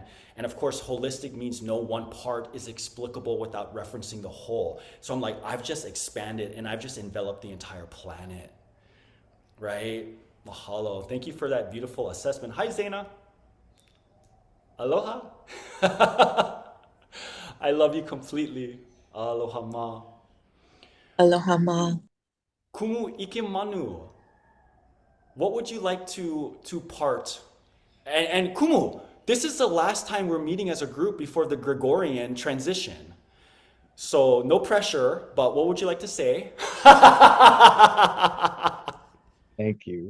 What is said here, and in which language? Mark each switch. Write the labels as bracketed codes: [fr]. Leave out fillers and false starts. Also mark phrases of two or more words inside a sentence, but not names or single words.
[en] And of course, holistic means no one part is explicable without referencing the whole. So I'm like, I've just expanded and I've just enveloped the entire planet, right? Mahalo. Thank you for that beautiful assessment. Hi, Zaina. Aloha. I love you completely. [haw] Aloha ma. Aloha ma. Kumu ikimanu. [en] What would you like to part? And Kumu, this is the last time we're meeting as a group before the Gregorian transition. So no pressure, but what would you like to say? Thank you.